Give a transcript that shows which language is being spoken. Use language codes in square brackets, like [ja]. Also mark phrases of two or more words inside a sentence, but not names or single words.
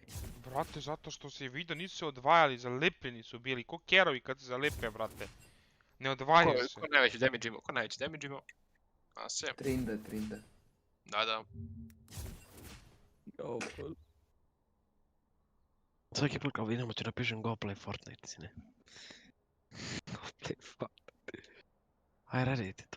[sr] Brate, zato što se vidio, nisu se odvajali, zalepljeni su bili. Ko kerovi kad se zalepe, brate. Ne odvajaju se. Ko najveći damage imao? Acer. Trinda. Da. Svaki put kao vidimo ću napišem [en] go play Fortnite, [sr] sine. [en] Go play Fortnite. [sr] Aj, radite tu.